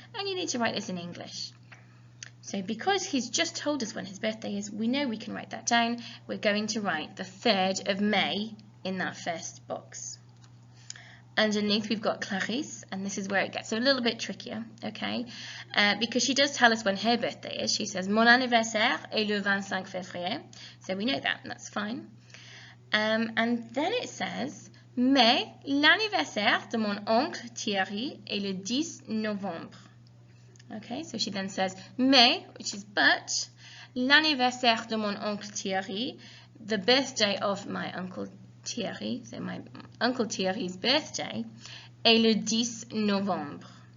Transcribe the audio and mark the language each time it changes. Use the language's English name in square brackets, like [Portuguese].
[English] And you need to write this in English. So because he's just told us when his birthday is, we know we can write that down. We're going to write the 3rd of May in that first box. Underneath we've got Clarisse, and this is where it gets a little bit trickier, okay? Because she does tell us when her birthday is. She says, [French] Mon anniversaire est le 25 février. [English] So we know that, and that's fine. And then it says, [French] Mais l'anniversaire de mon oncle Thierry est le 10 novembre. [English] Okay, so she then says, [French] Mais, [English] which is but, [French] l'anniversaire de mon oncle Thierry, [English] the birthday of my uncle Thierry, so my uncle Thierry's birthday, [French] est le 10 novembre.